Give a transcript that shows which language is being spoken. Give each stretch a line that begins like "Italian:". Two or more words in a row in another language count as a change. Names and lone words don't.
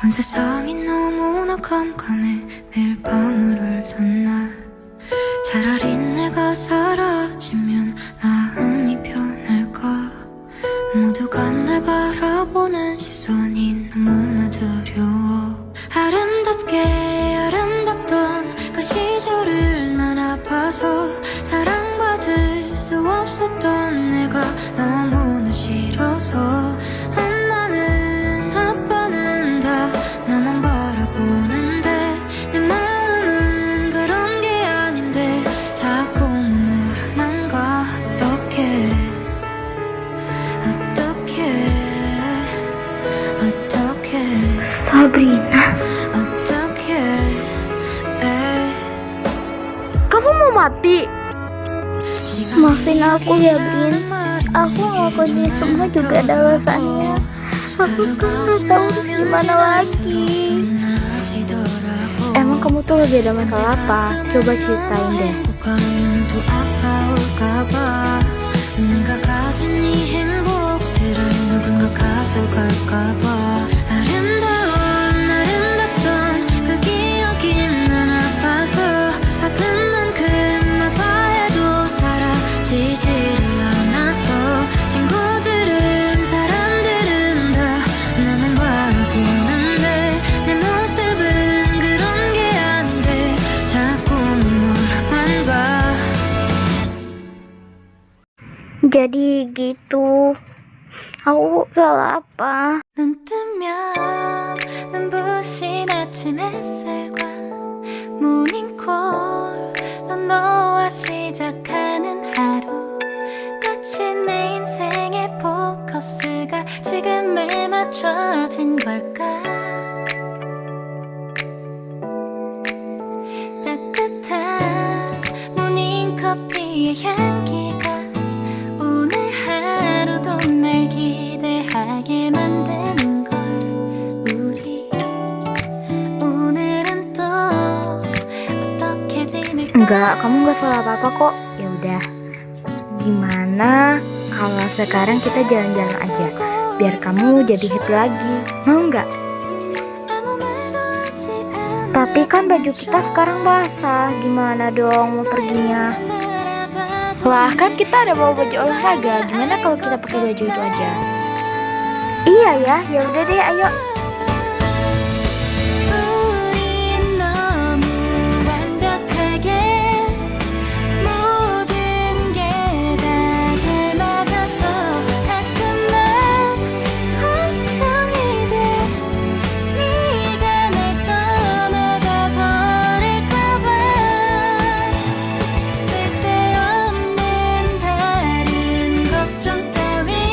Korean: 온 세상이 너무나 깜깜해 매일 밤을 울던 날 차라리 내가 사라지면 마음이 편할까 모두가 날 바라보는 시선이 너무나 두려워 아름답게 아름답던 그 시절을 난 아파서 사랑받을 수 없었던 내가 너무나 싫어서 엄마는 아빠는 다 나만 바라보는데 내 마음은 그런 게 아닌데 자꾸 눈물만 가 어떡해
Indonesian: Sabrina, kamu mau mati? Maafin aku ya, Brin. Aku ngelakuin ini semua juga ada alasannya. Aku kan gak tahu harus gimana lagi. Emang kamu tuh lagi ada masalah apa? Coba ceritain deh.
Korean: 내가 가진 이 행복들을 누군가 가져갈까봐 아름답던 그 기억이 난 아파서 아픈 만큼 아파해도 사라지지를 않아서 친구들은 사람들은 다 나만 바라보는데 내 모습은 그런 게 아닌데 자꾸 눈물만 가
Indonesian: Jadi gitu. Aku salah apa?
Korean: 눈 뜨면 눈부신 아침 햇살과 모닝콜로 너와 시작하는 하루 마치 내 인생의 포커스가 지금에 맞춰진 걸까 따뜻한 모닝커피의 향기가 오늘 하루도 날 기대하게 만드는 걸 우리 오늘은 또 어떻게 지낼까
Indonesian: Enggak, kamu nggak salah apa-apa kok. Ya udah. Gimana kalau sekarang kita jalan-jalan aja, biar kamu jadi happy lagi. Mau nggak?
Korean: 아무 말도 하지 않아
Indonesian: Tapi kan baju kita sekarang basah. Gimana dong mau perginya? Wah, kan kita ada bawa baju olahraga. Gimana kalau kita pakai baju itu aja? Iya ya, ya udah deh, ayo.
Korean: 우린 너무 완벽하게 모든 게 다 잘 맞아서 가끔만 걱정이 돼 네가 날 떠나가 버릴까봐 쓸데없는 다른 걱정 따윈